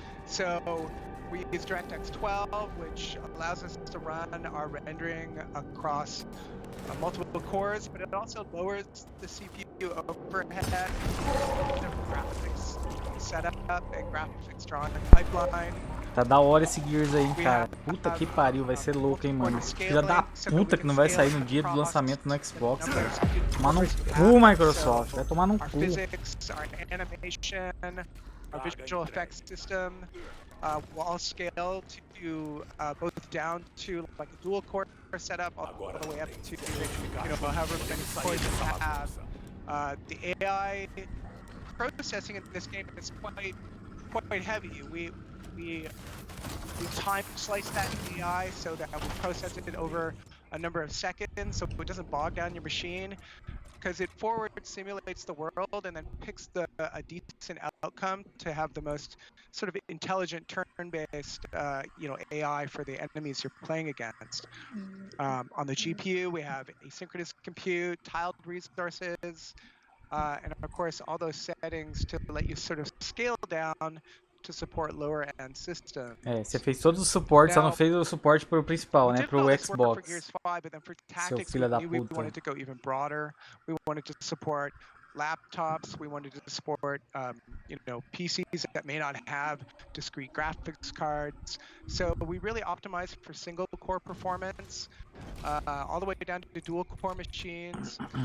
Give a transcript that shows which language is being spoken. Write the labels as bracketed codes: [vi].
[en] So we use DirectX 12, which allows us to run our rendering across multiple cores, but it also lowers the CPU overhead, graphics setup and graphics drawing pipeline. [pt] Tá da hora esse Gears aí, cara. Puta que pariu, vai ser louco, hein, mano. Filha da puta que não vai sair no dia do lançamento no Xbox, cara. Tomar no cu, Microsoft. Vai tomar no cu. [en] Our animation, our visual effects system will all scale to both down to like a dual core setup all the way up to however many cores you have. The AI processing in this game is quite heavy. We time slice that AI so that we process it over a number of seconds, so it doesn't bog down your machine. because it forward simulates the world and then picks a decent outcome to have the most sort of intelligent turn-based AI for the enemies you're playing against. On the GPU, we have asynchronous compute, tiled resources, and of course all those settings to let you sort of scale down to support lower end systems. [pt] Você fez todos os suportes, só não fez o suporte pro principal, né? Pro Xbox. [en] For Gears 5, but then for [pt] Seu [en] tactics, [pt] filho da [en] we [pt] puta. [en] wanted to go even broader. We wanted to support laptops. We wanted to support, PCs that may not have discrete graphics cards. So we really optimized for single core performance, all the way down to dual core machines.